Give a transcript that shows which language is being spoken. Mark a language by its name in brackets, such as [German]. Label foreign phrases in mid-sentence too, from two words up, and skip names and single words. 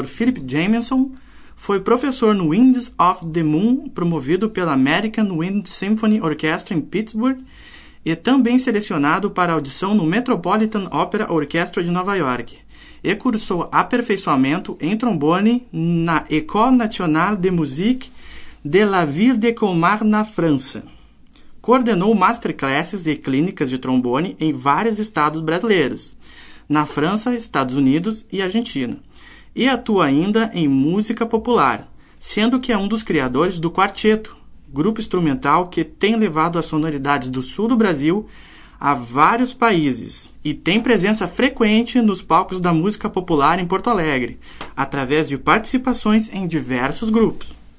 [Portuguese] Philip Jamieson, foi professor no Winds of the Moon, promovido pela American Wind Symphony Orchestra em Pittsburgh, e também selecionado para audição no Metropolitan Opera Orchestra de Nova York, e cursou aperfeiçoamento em trombone na École Nationale de Musique de la Ville de Colmar, na França. Coordenou masterclasses e clínicas de trombone em vários estados brasileiros, na França, Estados Unidos e Argentina, e atua ainda em música popular, sendo que é um dos criadores do Quarteto, grupo instrumental que tem levado as sonoridades do sul do Brasil a vários países e tem presença frequente nos palcos da música popular em Porto Alegre, através de participações em diversos grupos.